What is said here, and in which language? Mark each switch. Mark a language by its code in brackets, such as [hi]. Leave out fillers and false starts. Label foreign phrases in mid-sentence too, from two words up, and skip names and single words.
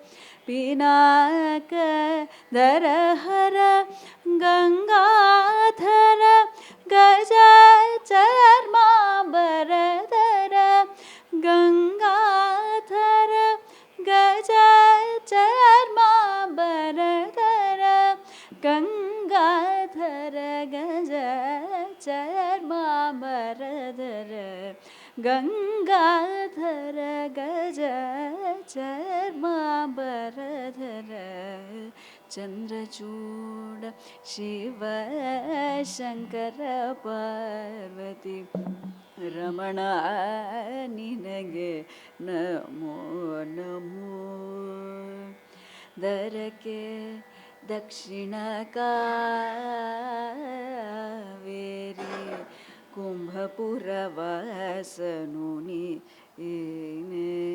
[sa] पिनाकधर हर, गंगाधर गजचर्मांबरधर, गंगाधर गजचर्मांबरधर, गंगाधर गजचर्मांबरधर, गंगाधर गजचर्मांबरधर. चर्माम्बरधर चन्द्रचूड शिव [kn] ಶಂಕರ ಪಾರ್ವತಿ ರಮಣ ನಿನಗೆ ನಮೋ ನಮೋ ದರಕ್ಕೆ ದಕ್ಷಿಣ ಕಾವೇರಿ ಕುಂಭಪುರ ವಾಸನು ನೀನೇ